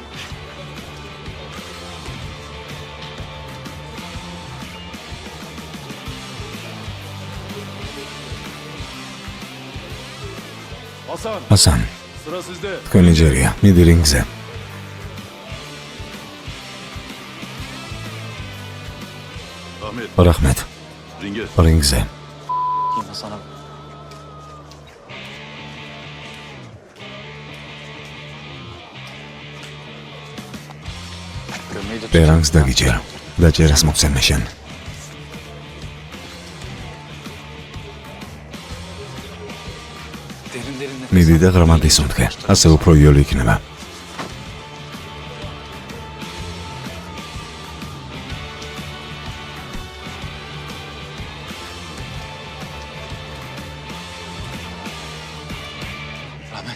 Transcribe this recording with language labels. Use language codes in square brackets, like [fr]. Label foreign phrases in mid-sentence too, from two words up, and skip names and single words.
[tr] Hasan. [ka] ასან, [tr] Sıra sizde. [ka] თქვენი ჯერია, მიდი რინგზე. [tr] Ahmet. [ka] რაჰმედ, [tr] Ringe. [ka] რინგზე. [tr] Yine sana. Gömleği de tut. [ka] პერანგს დაგიჯერ. დაჭერას მოგცემე შენ. [tr] Derin derin nefes. [ka] მიდი და ღრმად ისუნთქე. ასე უფრო იოლი იქნება. [tr] Rahmet.